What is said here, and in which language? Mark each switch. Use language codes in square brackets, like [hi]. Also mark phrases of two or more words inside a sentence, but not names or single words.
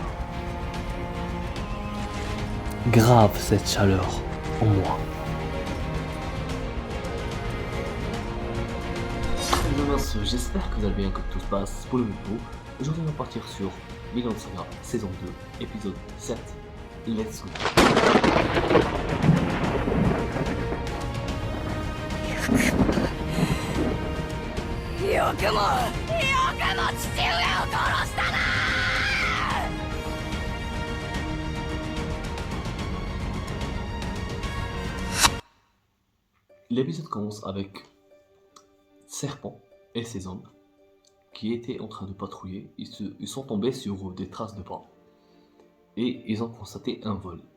[fr] Grave cette chaleur en moi. J'espère que vous allez bien, que tout se passe pour le mieux. Aujourd'hui on va partir sur Vinland Saga saison 2, épisode 7. [en] Let's go. [ja] よくも父上を殺したな。 [fr] L'épisode commence avec Serpent et ses hommes qui étaient en train de patrouiller. Ils sont tombés sur des traces de pas et ils ont constaté un vol.